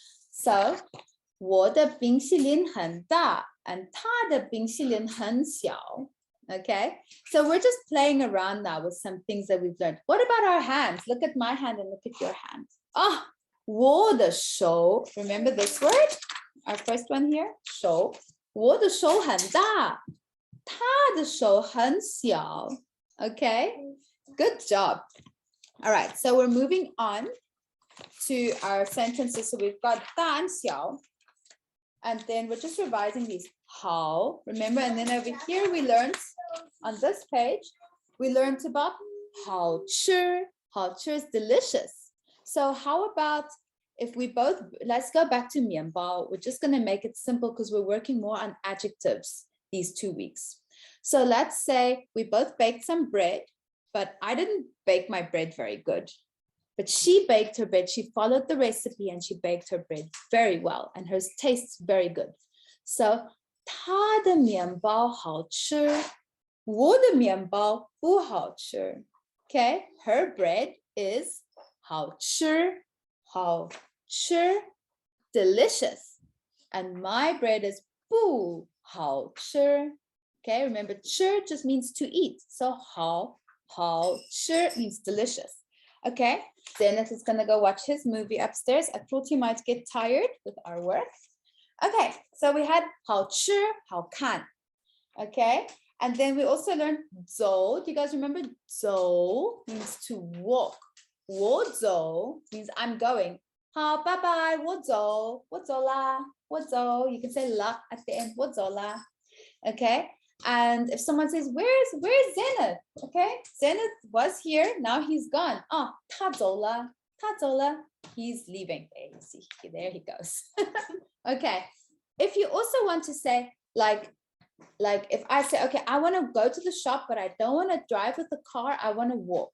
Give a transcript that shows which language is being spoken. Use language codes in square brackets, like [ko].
[zh] So 我的冰淇淋很大 and 他的冰淇淋很小. [en] Okay. So we're just playing around now with some things that we've learned. What about our hands? Look at my hand and look at your hand. Ah, [zh] 我的手. [en] Remember this word? Our first one here. 手. [zh] 我的手很大。他的手很小. [en] Okay. Good job. All right. So we're moving on to our sentences. So we've got 大 and 小. And then we're just revising these. 好. Remember, and then over here we learned on this page, we learned about 好吃. 好吃 is delicious. So how about if we both, let's go back to 面包. We're just going to make it simple because we're working more on adjectives these 2 weeks. So let's say we both baked some bread, but I didn't bake my bread very good. But she baked her bread. She followed the recipe and she baked her bread very well. And hers tastes very good. [zh] So 她的面包好吃，我的面包不好吃. [en] Okay, her bread is 好吃, 好吃, delicious. And my bread is 不好吃. Okay, remember 吃 just means to eat. So 好吃 means delicious. Okay, Dennis is gonna go watch his movie upstairs. I thought he might get tired with our work. Okay, so we had 好吃, 好看. Okay, and then we also learned 走. Do you guys remember 走 means to walk? [zh] 我走 [en] means I'm going. [zh] 好, [en] bye bye, [zh] 我走啦, 我走. [en] You can say la at the end, [zh] 我走啦. [en] Okay, and if someone says, where's Zenith? Okay, Zenith was here, now he's gone. Oh, [zh] 他走了, [en] he's leaving. There you see, there he goes. Okay, if you also want to say, like if I say, okay, I want to go to the shop, but I don't want to drive with the car, I want to walk.